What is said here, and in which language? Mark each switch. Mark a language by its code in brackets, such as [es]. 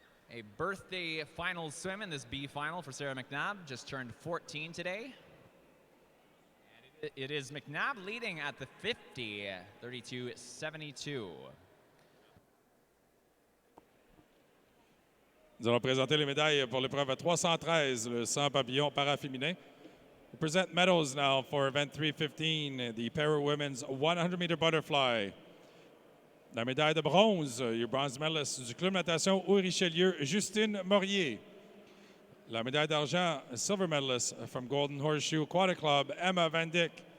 [en] A birthday final swim in this B final for Sarah McNabb, just turned 14 today. And it is McNabb leading at the 50, 32.72. [fr] Nous allons présenter les médailles pour l'épreuve 313, le 100 papillons paraféminin. [en] We present medals now for event 315, the para women's 100-meter butterfly. [fr] La médaille de bronze, [en] your bronze medalist [fr] du club natation Haut-Richelieu, Justine Morier. La médaille d'argent, [en] silver medalist from Golden Horseshoe Aquatic Club, Emma Van Dyck.